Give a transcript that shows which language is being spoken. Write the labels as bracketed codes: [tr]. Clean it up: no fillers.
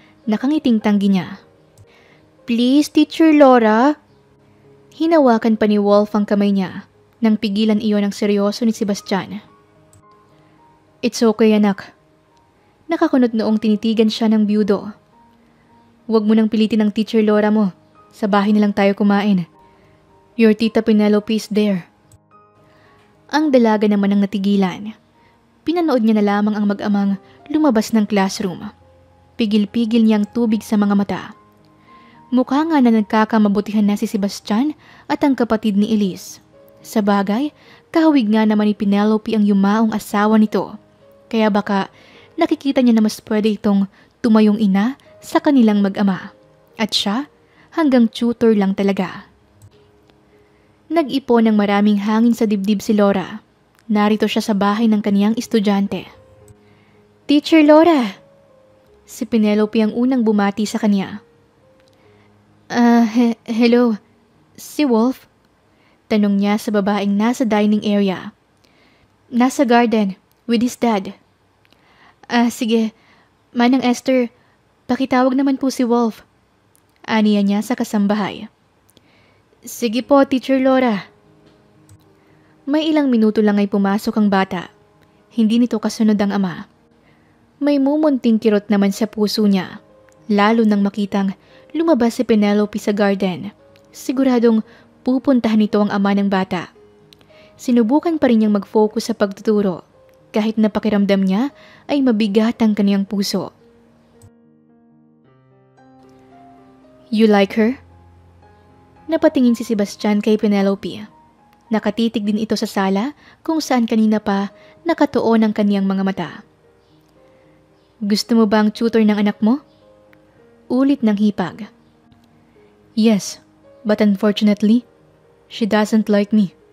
[tl] Nakangiting tanggi niya. Please, Teacher Laura. Hinawakan pa ni Wolf ang kamay niya nang pigilan iyon ang seryoso ni Sebastian. [en] It's okay, [tl] anak. Nakakunot noong tinitigan siya ng byudo. Huwag mo nang pilitin ang Teacher Laura mo. Sa bahay na lang tayo kumain. [en] Your Tita Penelope is there. [tl] Ang dalaga naman ang natigilan. Pinanood niya na lamang ang mag-amang lumabas ng classroom. Pigil-pigil niyang tubig sa mga mata. Mukha nga na nagkakamabutihan na si Sebastian at ang kapatid ni Elise. Sa bagay, kahawig nga naman ni Penelope ang yumaong asawa nito. Kaya baka nakikita niya na mas pwede itong tumayong ina sa kanilang mag-ama. At siya, hanggang tutor lang talaga. Nag-ipon ng maraming hangin sa dibdib si Laura. Narito siya sa bahay ng kaniyang estudyante. Teacher Laura! Si Penelope ang unang bumati sa kanya. Hello. Si Wolf? Tanong niya sa babaeng nasa dining area. [en] Nasa garden, with his dad. [tl] Sige. Manang Esther, pakitawag naman po si Wolf. Aniya niya sa kasambahay. Sige po, Teacher Laura. May ilang minuto lang ay pumasok ang bata. Hindi nito kasunod ang ama. May mumunting kirot naman sa puso niya, lalo nang makitang lumabas si Penelope sa garden. Siguradong pupuntahan nito ang ama ng bata. Sinubukan pa rin niyang mag-focus sa pagtuturo, kahit napakiramdam niya ay mabigat ang kaniyang puso. [en] You like her? [tl] Napatingin si Sebastian kay Penelope. Nakatitig din ito sa sala kung saan kanina pa nakatuon ang kaniyang mga mata. Gusto mo ba ang tutor ng anak mo? Ulit ng hipag. [en] Yes, but unfortunately, she doesn't like me.